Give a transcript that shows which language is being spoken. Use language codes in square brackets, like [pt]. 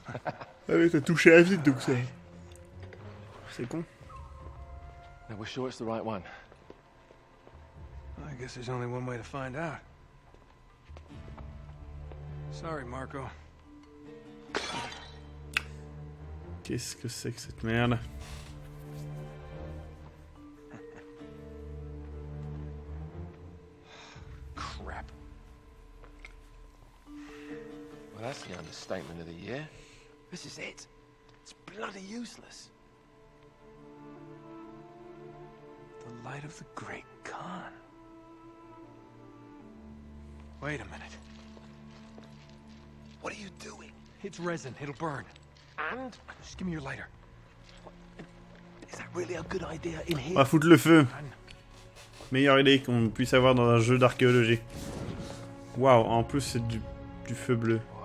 [fr] Ah oui, t'as touché à vite, donc ça. C'est con. [en] Now we're sure it's the right one. I guess there's only one way to find out. Sorry, Marco. [fr] Qu'est-ce que c'est que cette merde? [en] Crap. Well, that's the understatement of the year. This is it. It's bloody useless. The light of the Great Khan. Wait a minute. What are you doing? It's resin. It'll burn. And? Just give me your lighter. Is that really a good idea in [fr] On [en] here? [fr] va foutre le feu. Meilleure idée qu'on puisse avoir dans un jeu d'archéologie. Waouh, en plus c'est du feu bleu.